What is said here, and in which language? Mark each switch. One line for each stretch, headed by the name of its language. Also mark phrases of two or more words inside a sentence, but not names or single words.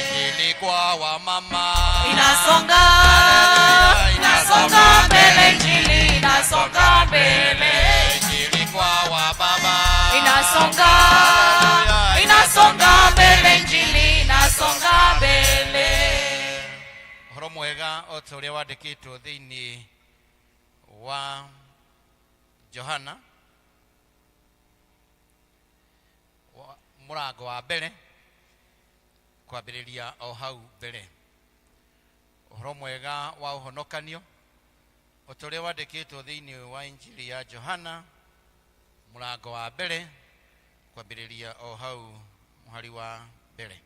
Swahili: Injili kwa wamama inasonga mbele injili inasonga mbele Injili kwa wababa inasonga mbele injili inasonga mbele
Kikuyu: Ũhoro mwega o ta ũrĩa wandĩkĩtwo thĩinĩ wa Johana mũrango wa mbere kwambĩrĩria o hau mbere Ũhoro mwega wa ũhonokanio Otoria wandikitwo thiini wa injili ya Johana murango wa mbere kwambiriria o hau muhari wa mbere.